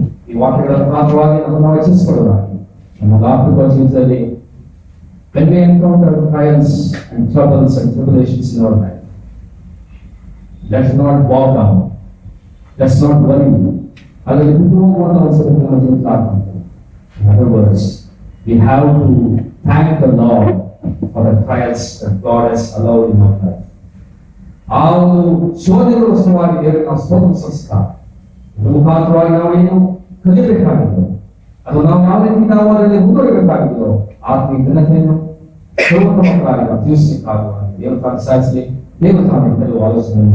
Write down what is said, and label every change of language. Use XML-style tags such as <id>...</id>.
<kn>ಈ ವಾಕ್ಯಗಳ ಮುಖಾಂತರವಾಗಿ ನಾವು ಹೆಚ್ಚಿಸಿಕೊಳ್ಳೋದಾಗಿ ನಮ್ಮ ಆತ್ಮಿಕ ಜೀವಿತದಲ್ಲಿ</kn> <en>when we encounter trials and troubles and tribulations in our life, let's not bow down, let's not worry.</en> <kn>ಅದರಲ್ಲಿ ಬಿಟ್ಟು ಹೋಗುವಂತಹ ಒಂದು ಸಂಗತಿ ನಮ್ಮ ಜೀವಿತದಲ್ಲಿ ಆಗ್ತದೆ.</kn> <en>In other words, we have to thank the Lord for the trials that God has allowed in our life.</en> <kn>ಆ ಒಂದು ಶೋಧನೆಗಳ ಸಲುವಾಗಿ ದೇವರಿಗೆ ನಾವು ಸ್ತೋತ್ರ ಸಲ್ಲಿಸುತ್ತಾರೆ. ಇದರ ಮುಖಾಂತರವಾಗಿ ನಾವು ಏನು ಕಲಿಯಬೇಕಾಗಿತ್ತು, ಅದು ನಾವು ಯಾವ ರೀತಿ ನಾವು ಅದರಲ್ಲಿ ಮುಂದುವರಿಬೇಕಾಗಿತ್ತು, ಆತ್ಮೀಯ ಘನತೆಯನ್ನು ಸರ್ವೋತ್ತಮವಾಗಿ ಜೀವಿಸಲಿಕ್ಕಾಗುವ ದೇವರ ಸಾಧಿಸಲಿ. ದೇವರ ಕೆಲವು ಆಲೋಚನೆ</kn>